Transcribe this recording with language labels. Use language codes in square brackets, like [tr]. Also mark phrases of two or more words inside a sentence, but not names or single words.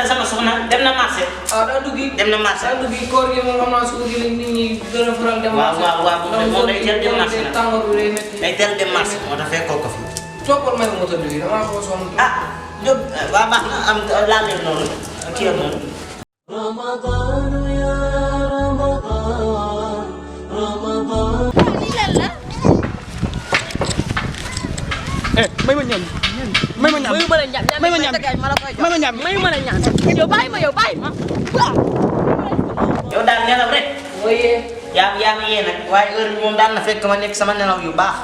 [wo] sama soxna dem na marché. daa duggi dem na marché. daa duggi koor gi moom xam naa suuf gi la nit ñi gën a faral dem marché. moom day teel dem marché nag. tàngoor bi day métti. day teel dem marché moo tax fekkoo ko fi. toppal may ma tëdd yi damaa ko sonn. Diop waa baax na am laal leen noonu kii noonu. [ar] رمضان يا رمضان رمضان. [wo] May ma ñam. May ma ñam. May ma ñam. May ma ñam. May ma ñam. May ma ñam. Yow bàyyi ma. Yow daal nelaw rek. mooy yaa ngi yee nag waaye heure bi moom daan na fekk ma nekk sama nelaw yu baax.